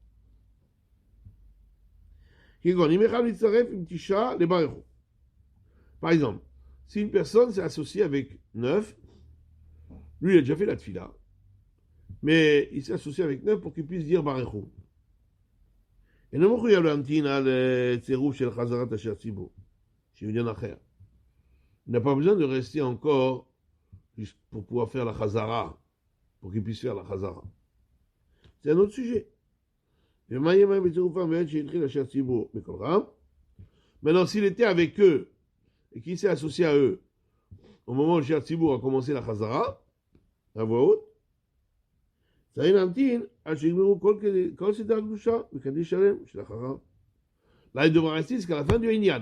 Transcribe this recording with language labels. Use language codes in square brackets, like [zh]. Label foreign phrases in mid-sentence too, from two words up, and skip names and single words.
[fr] Par exemple, si une personne s'est associée avec 9, lui il a déjà fait la tfila, mais il s'est associé avec 9 pour qu'il puisse dire Barechou. Et non [he] מחויב להמתין על צירוף של חזרת אשר ציבור, שיודן אחר. [fr] Il n'a pas besoin de rester encore pour pouvoir faire la Chazara, pour qu'il puisse faire la Chazara. C'est un autre sujet. Maintenant, s'il était avec eux et qu'il s'est associé à eux au moment où le [he] שיר ציבור [fr] a commencé la Chazara, à voix haute, là, il devra rester jusqu'à la fin du Inyan.